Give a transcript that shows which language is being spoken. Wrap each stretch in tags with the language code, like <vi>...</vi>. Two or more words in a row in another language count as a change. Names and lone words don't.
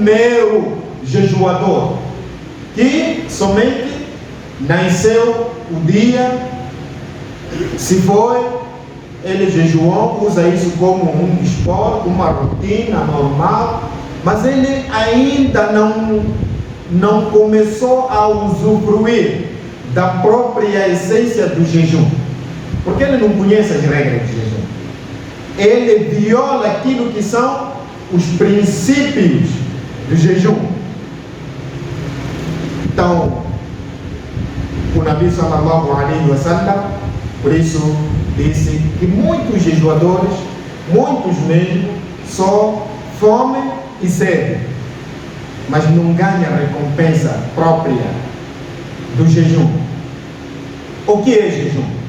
<pt>mero jejuador que somente nasceu o dia, se foi, ele jejuou, usa isso como um esporte, uma rotina normal, mas ele ainda não começou a usufruir da própria essência do jejum, porque ele não conhece as regras do jejum. Ele viola aquilo que são os princípios do jejum. Então, o Nabi</pt> <ar>صلى الله عليه وسلم,</ar> <pt>por isso, disse que muitos jejuadores, muitos mesmo, só fome e sede, mas não ganham a recompensa própria do jejum. O que é jejum?</pt>